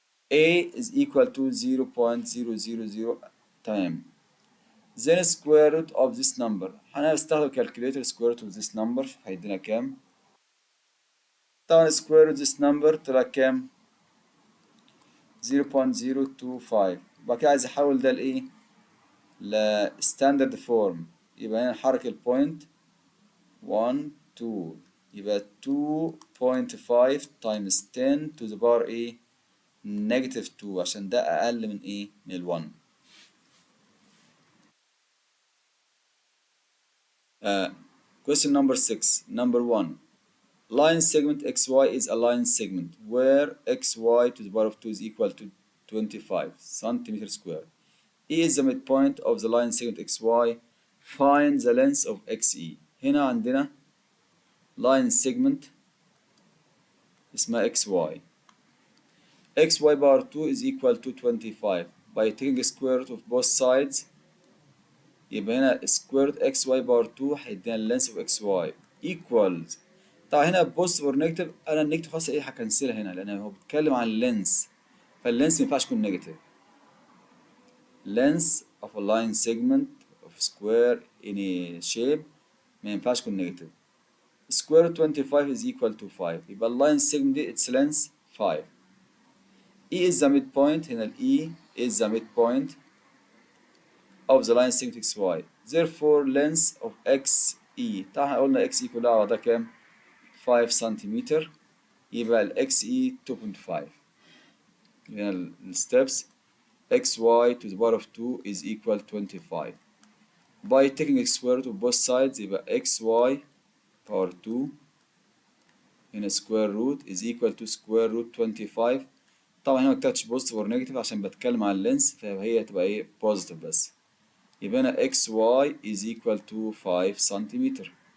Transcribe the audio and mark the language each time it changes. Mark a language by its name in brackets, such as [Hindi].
[English] a is equal to 0.000 تمام. then square root of this number [Arabic] هنستخدم [English] calculator square root of this number هيدينا كام. طبعا square root of this number طلع كام 0.025. [Arabic] بعد كده عايز احول ده لايه لستاندرد فورم يبقى هنا نحرك البوينت 1 2 يبقى 2.5 [English] times 10 to the power [Arabic] ايه negative 2 عشان ده اقل من ايه من ال 1. [English] Question number 6. Number 1. Line segment XY is a line segment where XY to the power of 2 is equal to 25 centimeter square. E is the midpoint of the line segment XY. Find the length of XE. [Arabic] هنا عندنا line segment اسمها XY. [English] XY power 2 is equal to 25. By taking square root of both sides [Arabic] يبقى هنا [English] square root XY power 2 هيدينا length of XY equals. [Arabic] طبعا هنا بوزيتيف اور نيجاتيف انا النيجاتيف خلاص ايه هكنسلها هنا لان هو بيتكلم عن اللينس فاللينس ما ينفعش يكون نيجاتيف. [English] length of a line segment of square in a shape [Arabic] ما ينفعش يكون نيجاتيف. [English] square root 25 is equal to 5 يبقى اللاين segment دي its length 5. E is the midpoint هنا ال E is the midpoint of the line segment XY therefore length of XE. [Arabic] طبعا قلنا XE كلها على ده كام 5 سنتيمتر، يبقى ال XE 2.5. [English] هنا ال steps xy to the power of 2 is equal 25. By taking square root of both sides يبقى xy power 2 هنا square root is equal to square root 25. [Arabic] طبعا هنا ما كتبتش [English] positive or negative [Arabic] عشان بتكلم عن اللينس، فهي هتبقى ايه positive بس. [English] يبقى هنا xy is equal to 5 centimetre.